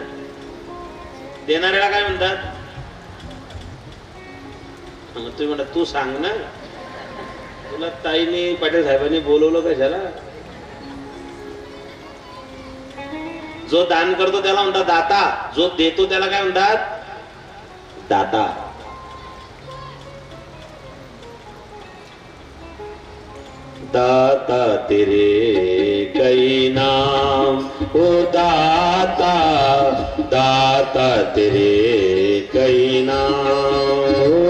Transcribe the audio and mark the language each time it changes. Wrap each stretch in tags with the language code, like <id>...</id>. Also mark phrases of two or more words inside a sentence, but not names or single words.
<mr>देणाऱ्याला काय म्हणतात? तुम्ही म्हणता तू सांग ना, तुला ताईने पाटील साहेबांनी बोलवलं कशाला? जो दान करतो त्याला म्हणतात दाता, जो देतो त्याला काय म्हणतात? दाता.</mr> <hi>दाता तेरे कई नाम ओ दाता, दाता तेरे कई नाम ओ</hi>